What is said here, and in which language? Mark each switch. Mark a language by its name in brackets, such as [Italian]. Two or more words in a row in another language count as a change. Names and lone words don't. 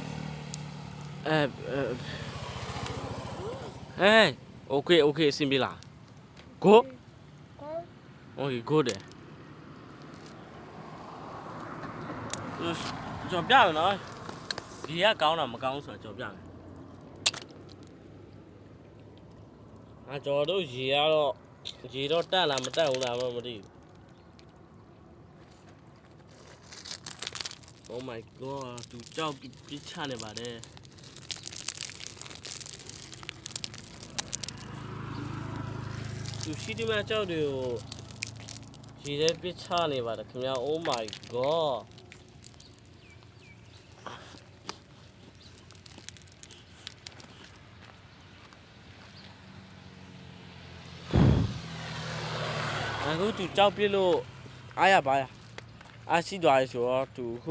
[Burmese] okay အဆင်ပြေလား Go [English] Okay good [Burmese] ကျွန်တော်ပြမယ်နော်ဒီကကောင်းတာမကောင်းဆိုတော့ကျွန်တော်ပြမယ်ကျွန်တော်တို့ရေတော့တက်လာမတက်ဘူးလားမသိဘူး [English] Oh my god [Burmese] သူကြောက်ပြစ်ချနေပါတယ် သူရှိဒီမှာကြောက်တွေကိုရေထဲပြစ်ချနေပါတယ်ခင်ဗျာ [English] Oh my god [Burmese] အခုသူကြောက်ပြစ်လို့အားရပါရအားရှိသွားပြီဆိုတော့သူ